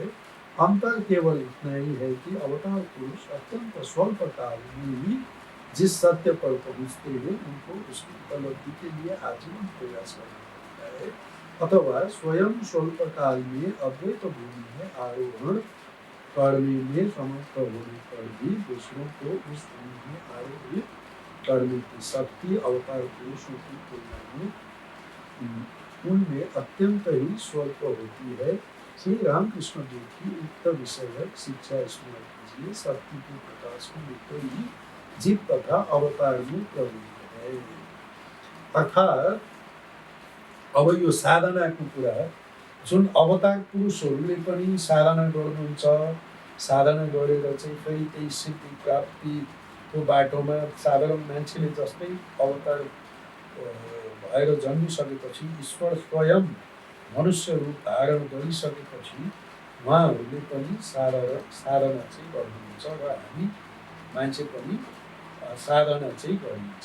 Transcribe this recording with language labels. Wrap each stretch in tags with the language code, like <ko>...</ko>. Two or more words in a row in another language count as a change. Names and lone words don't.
<hi>अंतर केवल इतना ही है कि अवतार पुरुष अत्यंत स्वल्प काल में ही जिस सत्य पर पहुँचते हैं उनको उसकी उपलब्धि के लिए आजीवन प्रयास करना पड़ता है, अथवा स्वयं स्वल्प काल में अद्वैत भूमि में आरोहण करने में समर्थ होने पर भी दूसरों को उस भूमि में आरोहित करने की शक्ति अवतार पुरुषों की तुलना में उनमें अत्यंत ही स्वल्प होती है। श्री रामकृष्ण देव की उक्त विषयक शिक्षा स्मरण कीजिए। शक्ति के प्रकाश को लेकर ही जीव तथा अवतार में प्रवृत्त है।</hi> <ne>अर्थात् अब यो साधनाको कुरा जुन अवतार पुरुषहरूले पनि साधना गर्नुहुन्छ, साधना गरेर चाहिँ फेरि त्यही सिद्धि प्राप्तिको बाटोमा साधारण मान्छेले जस्तै अवतार भएर जन्मिसकेपछि ईश्वर स्वयं मनुष्य रूप धारण गरिसकेपछि उहाँहरूले पनि साधना चाहिँ गर्नुहुन्छ र हामी मान्छे पनि साधना चाहिँ गरिन्छ।</ne>